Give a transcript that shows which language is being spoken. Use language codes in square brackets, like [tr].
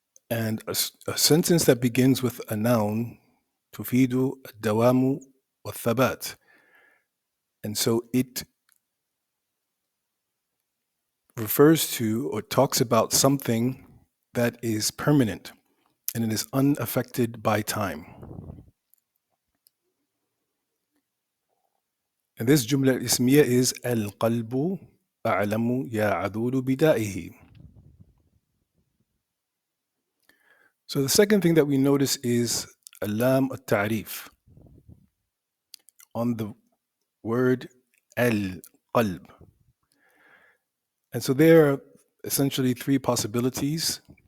[en] And a sentence that begins with a noun [ar] تفيد الدوام والثبات. [en] And so it refers to or talks about something that is permanent and it is unaffected by time. And this [ar] جملة الاسمية [en] is [ar] القلب أعلم يا عذول بدائه. [en] So the second thing that we notice is [ar] اللام التعريف [en] on the word القلب. And so there are essentially three possibilities.